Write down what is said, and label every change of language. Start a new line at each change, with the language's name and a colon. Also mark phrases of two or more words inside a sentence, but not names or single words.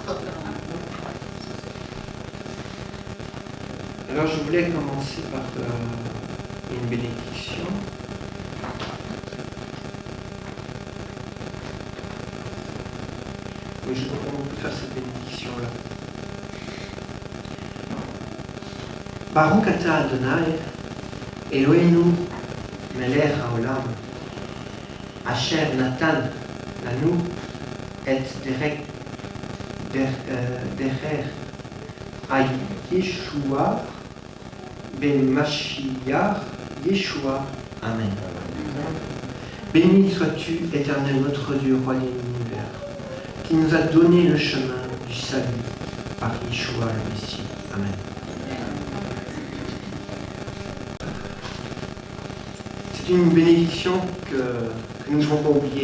French: Alors je voulais commencer par une bénédiction. Mais on peut faire cette bénédiction-là.
Hebrew: ברוך אתה אדוני אלהינו מלך העולם אשר נתן לנו את דרך ישועה בן משיח ישועה. Amen.
French: Béni sois-tu, Éternel, notre Dieu, roi de l'univers, qui nous a donné le chemin du salut par Yeshua le Messie. Amen. C'est une bénédiction que nous ne devons pas oublier.